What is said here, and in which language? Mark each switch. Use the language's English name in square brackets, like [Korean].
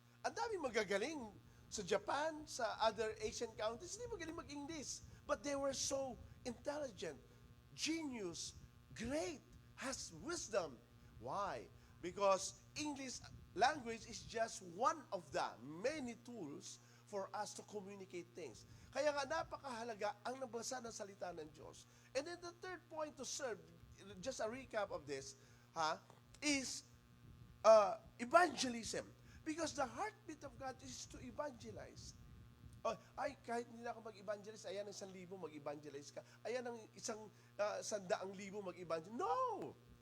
[Filipino] Ang dami magagaling sa Japan, sa [English] other Asian countries, [Filipino] hindi magaling mag-English. [English] But they were so intelligent, genius, great, has wisdom. Why? Because English language is just one of the many tools for us to communicate things. [Filipino] Kaya nga napakahalaga ang nabasa ng salita ng Diyos. [English] And then the third point to serve, just a recap of this, is evangelism. Because the heartbeat of God is to evangelize. [Filipino] Ay, kahit hindi na ako mag-evangelize, ayan ang 1,000 mag-evangelize ka. Ayan ang 100,000 mag-evangelize. No!